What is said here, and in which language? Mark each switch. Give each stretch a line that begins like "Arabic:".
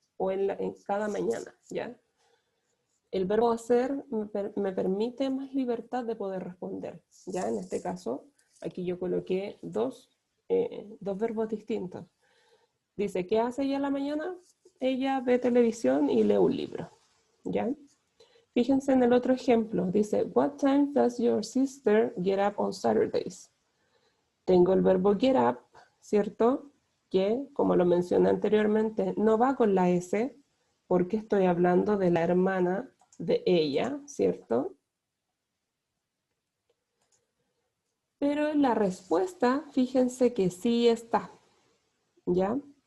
Spanish: O en cada mañana, ¿ya? El verbo hacer me permite más libertad de poder responder, ¿ya? En este caso, aquí yo coloqué dos verbos distintos. Dice, ¿qué hace ella en la mañana? Ella ve televisión y lee un libro, ¿ya? Fíjense en el otro ejemplo. Dice,
English: what time does your sister get up on Saturdays?
Spanish: Tengo el verbo get up, ¿cierto? Que, como lo mencioné anteriormente, no va con la S, porque estoy hablando de la hermana de ella, ¿cierto? Pero en la respuesta, fíjense que sí está, ¿ya?